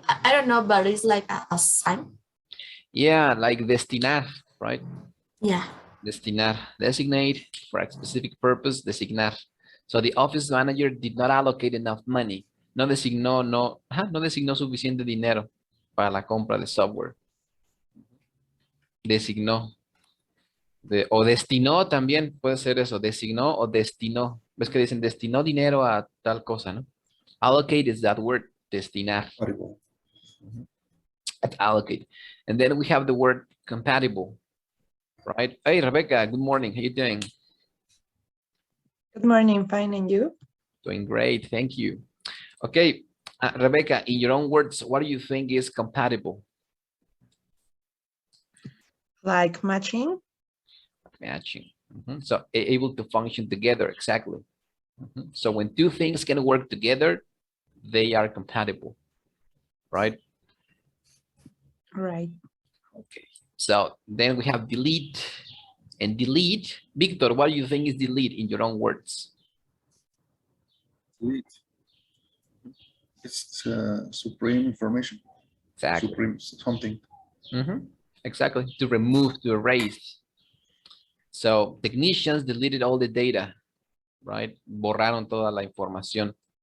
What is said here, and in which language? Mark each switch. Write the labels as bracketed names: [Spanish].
[English] I don't know, but it's like a assign. Yeah, like destinar, right? Yeah. Destinar, designate for a specific purpose, designar. So the office manager did not allocate enough money. [Spanish] No designó, no designó suficiente dinero para la compra de software. Designó. O destinó también puede ser eso, designó o destinó. ¿Ves que dicen destinó dinero a tal cosa, no? [English] Allocate is that word, destinar. Horrible. It's allocate. And then we have the word compatible, right? Hey, Rebecca, good morning. How you doing? Good morning, fine, and you? Doing great, thank you. Okay, Rebecca, in your own words, what do you think is compatible? Like matching? Matching. So able to function together, exactly. So when two things can work together, they are compatible, right? Right. Okay, so then we have delete and delete. Victor, what do you think is delete in your own words? Delete. It's supreme information. Exactly. Supreme something. Exactly, to remove, to erase. So technicians deleted all the data, right? [Spanish] Borraron toda la información.